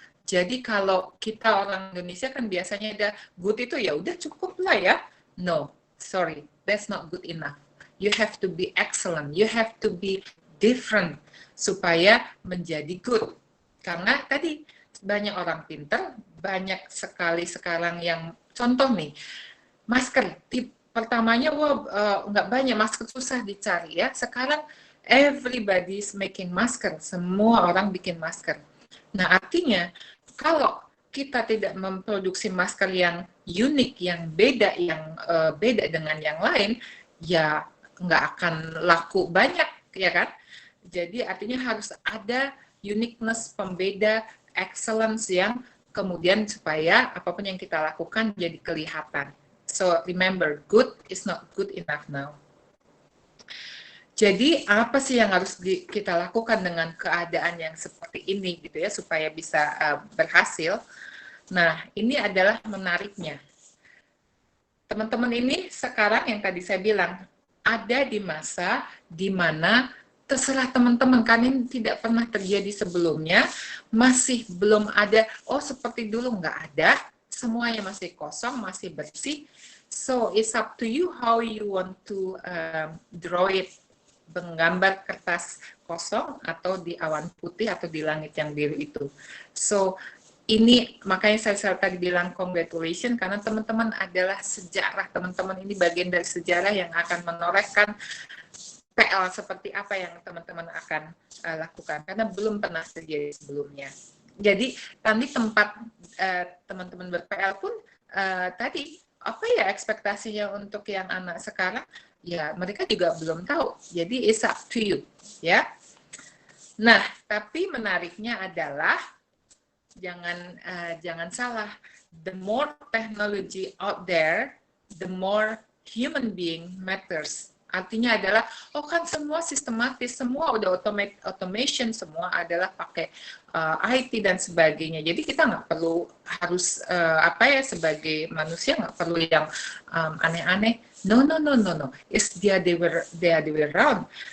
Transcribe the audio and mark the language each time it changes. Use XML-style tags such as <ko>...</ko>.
<id>Jadi kalau kita orang Indonesia kan biasanya ada good itu ya udah cukup lah ya.</id> <en>No, sorry, that's not good enough. You have to be excellent, you have to be different</en> <id>supaya menjadi</id> <en>good.</en> <id>Karena tadi banyak orang pintar, banyak sekali sekarang yang contoh nih, masker. Pertamanya nggak banyak, masker susah dicari ya. Sekarang</id> <en>everybody's making</en> <id>masker, semua orang bikin masker. Nah artinya kalau kita tidak memproduksi masker yang unik, yang beda dengan yang lain, ya nggak akan laku banyak, ya kan? Jadi artinya harus ada uniqueness, pembeda, excellence yang kemudian supaya apapun yang kita lakukan jadi kelihatan.</id> <en>So remember, good is not good enough now.</en> <id>Jadi apa sih yang harus kita lakukan dengan keadaan yang seperti ini gitu ya supaya bisa berhasil? Nah, ini adalah menariknya. Teman-teman ini sekarang yang tadi saya bilang ada di masa di mana terserah teman-teman, kan ini tidak pernah terjadi sebelumnya, masih belum ada, seperti dulu nggak ada, semuanya masih kosong, masih bersih.</id> <en>So it's up to you how you want to draw it.</en> <id>Menggambar kertas kosong atau di awan putih atau di langit yang biru itu. So ini makanya saya tadi bilang congratulations karena teman-teman adalah sejarah, teman-teman ini bagian dari sejarah yang akan menorehkan PL seperti apa yang teman-teman akan lakukan, karena belum pernah terjadi sebelumnya. Jadi tadi tempat teman-teman ber-PL pun tadi apa ya ekspektasinya untuk yang anak sekarang, ya mereka juga belum tahu. Jadi</id> <en>it's up to you,</en> <id>ya. Nah, tapi menariknya adalah jangan salah.</id> <en>The more technology out there, the more human being matters.</en> <id>Artinya adalah, oh kan semua sistematis, semua udah automation, semua adalah pakai IT dan sebagainya. Jadi kita nggak perlu harus sebagai manusia nggak perlu yang aneh-aneh.</id> <en>No. It's the other way around.</en>